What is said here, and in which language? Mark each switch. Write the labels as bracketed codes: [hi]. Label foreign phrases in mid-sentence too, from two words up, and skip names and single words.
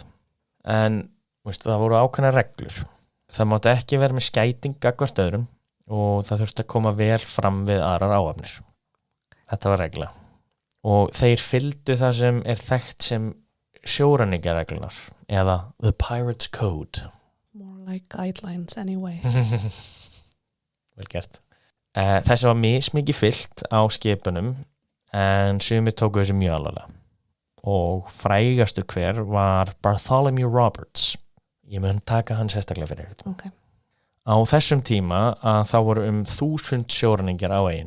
[is] En veist, það voru ákveðnar reglur. Það mátti ekki vera með skæting gagnvart öðrum og það þurfti að koma vel fram við aðrar áhafnir. Þetta var regla. Og þeir fylgdu það sem er þekkt sem sjóræningjareglunar eða The Pirate's Code. [en] More like guidelines anyway. [is] Vel gert. Þessi var mismikið fylgt á skipunum en sumir tóku þessu mjög alvarlega. Og frægastur hver var Bartholomew Roberts. Ég mun taka hann sérstaklega fyrir þetta. Okay. Á þessum tíma að þá voru 1000 sjóræningjar á eyjunni.